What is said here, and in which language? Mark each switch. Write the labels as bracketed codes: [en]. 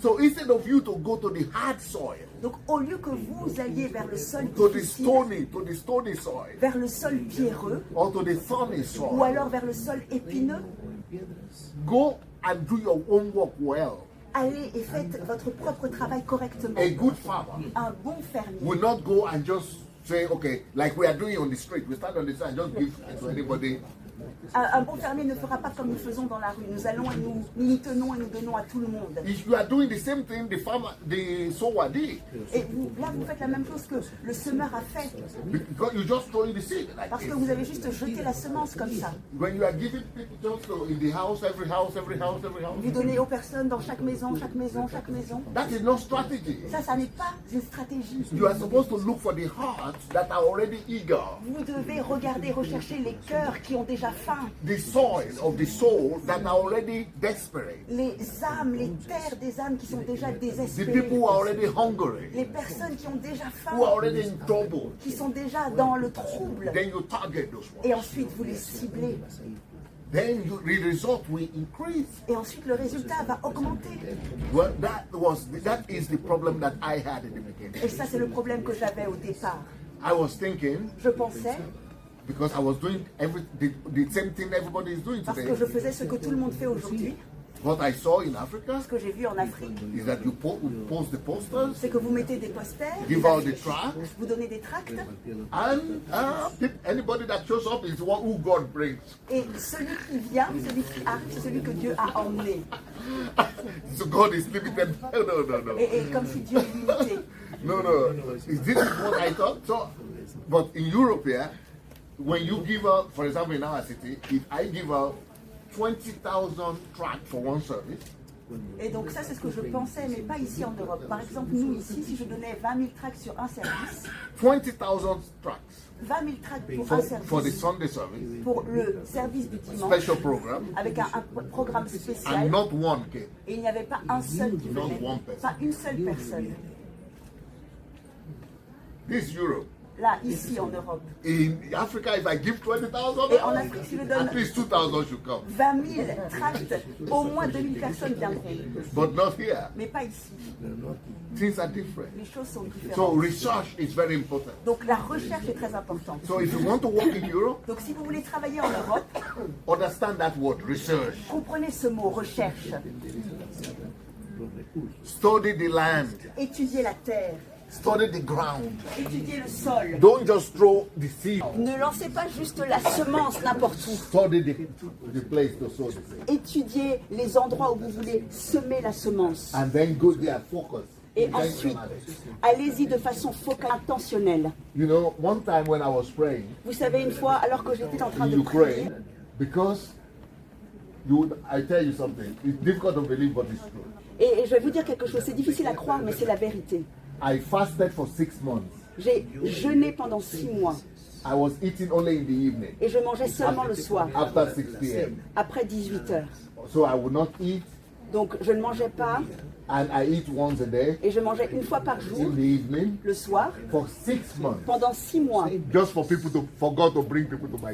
[en] So instead of you to go to the hard soil, [fr] Donc au lieu que vous alliez vers le sol [en] to the [fr] difficile, [en] stony soil, [fr] vers le sol pierreux, [en] or to the thorny [fr] ou [en] soil, [fr] alors vers le sol épineux, O en piedras. [en] go and do your own work well. [fr] allez et faites votre propre travail correctement. [en] A good farmer [fr] Un bon fermier [en] will not go and just say, okay, like we are doing on the street. We stand on the street and just give it to anybody. [fr] Un bon fermier ne fera pas comme nous faisons dans la rue. Nous allons et nous tenons et nous donnons à tout le monde. [en] If you are doing the same thing the sower did, [fr] Et vous, là, vous faites la même chose que le semeur a fait. [en] because you just throwing the seed like [fr] Parce que [en] this. [fr] vous avez juste jeté la semence comme ça. [en] When you are giving people just in the house, every house, every house, every house, [fr] Vous donnez aux personnes dans chaque maison, chaque maison, chaque maison. [en] that is not strategy. [fr] Ça n'est pas une stratégie. [en] You are supposed to look for the hearts that are already eager. [fr] Vous devez regarder, rechercher les cœurs qui ont déjà faim. [en] The soil of the soul that are already desperate. [fr] Les âmes, les terres des âmes qui sont déjà [en] The [fr] désespérées. [en] people who are already hungry, [fr] Les personnes qui ont déjà [en] who are already in trouble. [fr] qui sont déjà dans le trouble. [en] Then you target those [fr] Et [en] ones. [fr] ensuite, vous les ciblez. [en] Then the result will increase. [fr] Et ensuite, le résultat va augmenter. [en] Well, that is the problem that I had in the beginning. [fr] Et ça, c'est le problème que j'avais au départ. [en] I was thinking, [fr] Je pensais, [en] because I was doing the same thing everybody is doing [fr] parce [en] today. [fr] que je faisais ce que tout le monde fait aujourd'hui, [en] What I saw in Africa [fr] ce que j'ai vu en Afrique, [en] is that you post the posters, [fr] c'est que vous mettez des posters, [en] give out the tracts, [fr] vous donnez des tracts, [en] and anybody that shows up is one who God brings. [fr] et celui qui vient, celui qui arrive, c'est celui que Dieu a emmené. [en] So God is limited. No. [fr] Et comme si Dieu est limité. [en] No. This is what I thought. So, but in Europe here, when you give out, for example, in our city, if I give out 20,000 tracts for one service, [fr] Et donc ça, c'est ce que je pensais, mais pas ici en Europe. Par exemple, nous ici, si je donnais 20 000 tracts sur un service, [en] 20,000 tracts [fr] 20 000 tracts pour un [en] for the [fr] service, [en] Sunday service, [fr] pour le service du dimanche, [en] special program, [fr] avec un programme [en] and [fr] spécial, [en] not one came. [fr] et il n'y avait pas un seul qui [en] Not [fr] venait, [en] one person. [fr] pas une seule personne. [en] This Europe. [fr] Là, ici en Europe. [en] In Africa, if I give 20,000, [fr] Et en Afrique, si je donne [en] at least 2,000 should come. [fr] 20 000 tracts, au moins 2 000 personnes viendront. [en] But not here. [fr] Mais pas ici. [en] Things are different. [fr] Les choses sont [en] So [fr] différentes. [en] research is very important. [fr] Donc la recherche est très importante. [en] So if you want to work in Europe, [fr] Donc si vous voulez travailler en Europe, [en] understand that word, research. [fr] comprenez ce mot, recherche. [en] Study the land. [fr] Étudiez la terre, [en] Study the ground. [fr] étudiez le sol. [en] Don't just throw the seed. [fr] Ne lancez pas juste la semence n'importe où. [en] Study the place to sow the seed. [fr] Étudiez les endroits où vous voulez semer la semence. [en] And then go there, focus. [fr] Et ensuite, allez-y de façon focale, intentionnelle. [en] You know, one time when I was praying [fr] Vous savez, une fois, alors que j'étais en train [en] in [fr] de prier, [en] Ukraine, because I tell you something, it's difficult to believe, but it's true. [fr] et je vais vous dire quelque chose, c'est difficile à croire, mais c'est la vérité. [en] I fasted for 6 months. [fr] J'ai jeûné pendant 6 mois [en] I was eating only in the evening, [fr] et je mangeais seulement le soir, [en] after 6 p.m. [fr] après 18 heures. [en] So I would not eat, [fr] Donc je ne mangeais pas [en] and I eat once a day [fr] et je mangeais une fois par jour, [en] in the evening [fr] le soir, [en] for 6 months, [fr] pendant 6 mois, [en] just for God to bring people to my